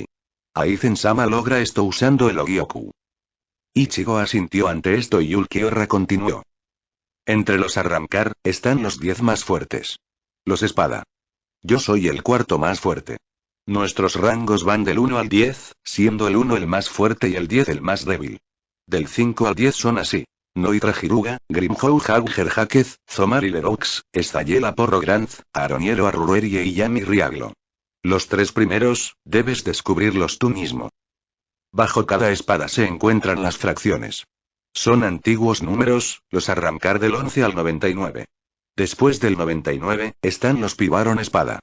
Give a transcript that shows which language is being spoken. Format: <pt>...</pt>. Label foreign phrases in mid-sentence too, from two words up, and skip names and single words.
<es>Aizen-sama logra esto usando el Ogyoku. Ichigo asintió ante esto y Ulquiorra continuó. Entre los arrancar, están los 10 más fuertes. Los espada. Yo soy el cuarto más fuerte. Nuestros rangos van del 1 al 10, siendo el 1 el más fuerte y el 10 el más débil. Del 5 al 10 son así. Noitra Hiruga, Grimhou Hauger Hakez, Zomari Leroux, Estayela Porro Granz, Aroniero Arruerie y Yami Riaglo. Los 3 primeros, debes descubrirlos tú mismo. Bajo cada espada se encuentran las fracciones. Son antiguos números, los arrancar del 11 al 99. Después del 99, están los Pibaron espada.</es>